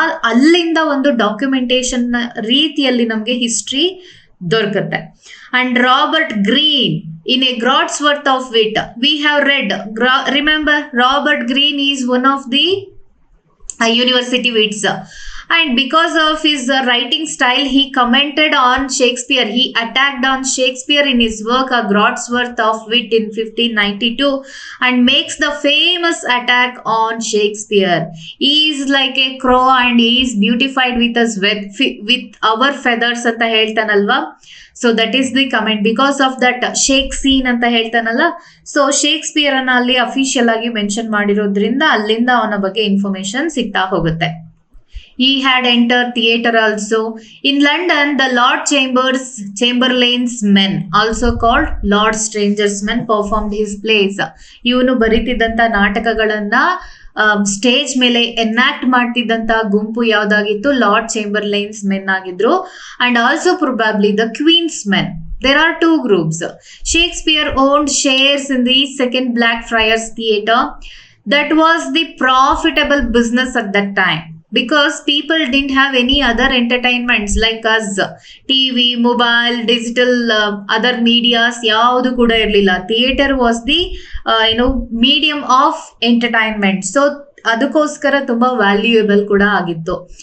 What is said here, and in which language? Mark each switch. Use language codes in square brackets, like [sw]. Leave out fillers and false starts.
[kn] ಅಲ್ಲಿಂದ ಒಂದು ಡಾಕ್ಯುಮೆಂಟೇಶನ್ ರೀತಿಯಲ್ಲಿ ನಮಗೆ history ದೊರಕುತ್ತೆ. [en] And Robert Greene in a Groats Worth of Wit we have read. Remember, Robert Greene is one of the university wits, and because of his writing style he commented on Shakespeare. He attacked on Shakespeare in his work A Groats Worth of Wit in 1592 and makes the famous attack on Shakespeare. He is like a crow and he is beautified with us with our feathers [kn] anta ಹೇಳ್ತಾನಲ್ವಾ. [en] So that is the comment. [kn] Because of that shake scene ಅಂತ ಹೇಳ್ತಾನಲ್ಲ, so Shakespeare ಅನ್ನ ಅಲ್ಲಿ official ಆಗಿ mention ಮಾಡಿರೋದ್ರಿಂದ ಅಲ್ಲಿಂದ ಅವನ ಬಗ್ಗೆ information ಸಿಗ್ತಾ ಹೋಗುತ್ತೆ. [en] He had entered theatre also. In London, the Lord Chamberlain's men, also called Lord Stranger's men, performed his plays. [kn] ಇವನು ಬರೀತಿದ್ದಂತ ನಾಟಕಗಳನ್ನ ಸ್ಟೇಜ್ ಮೇಲೆ ಎನಾಕ್ಟ್ ಮಾಡ್ತಿದ್ದಂತ ಗುಂಪು ಯಾವ್ದಾಗಿತ್ತು? [en] Lord Chamberlain's Men ಆಗಿದ್ರು. And also probably the Queen's Men. There are two groups. Shakespeare owned shares in the Second Blackfriars Theatre. That was the profitable business at that time, because people didn't have any other entertainments like us. TV, mobile, digital, other medias [kn] ಯಾವುದು ಕೂಡ ಇರಲಿಲ್ಲ. [en] Theatre was the medium of entertainment. [kn] So ಅದಕ್ಕೋಸ್ಕರ ತುಂಬಾ valuable ಕೂಡ ಆಗಿತ್ತು.